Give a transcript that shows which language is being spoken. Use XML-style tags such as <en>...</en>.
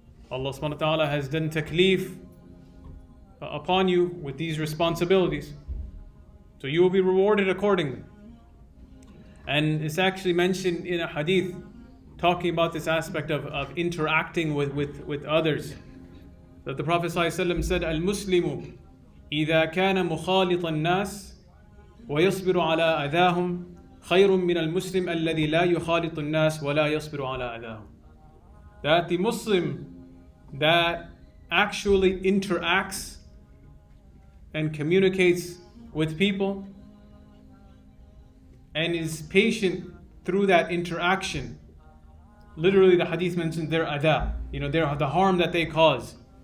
<en>Allah subhanahu wa ta'ala has done taklif upon you with these responsibilities. So you will be rewarded accordingly. And it's actually mentioned in a hadith talking about this aspect of interacting with others. That the Prophet ﷺ said,</en> <ar>Al-Muslimu إِذَا كَانَ مُخَالِطَ النَّاسِ وَيَصْبِرُ عَلَىٰ أَذَاهُمْ خَيْرٌ مِّنَ الْمُسْلِمِ الَّذِي لَا يُخَالِطُ النَّاسِ وَلَا يَصْبِرُ عَلَىٰ أَذَاهُمْ.</ar> <en>That the Muslim that actually interacts and communicates with people and is patient through that interaction. Literally the hadith mentions their adha, the harm that they cause.</en>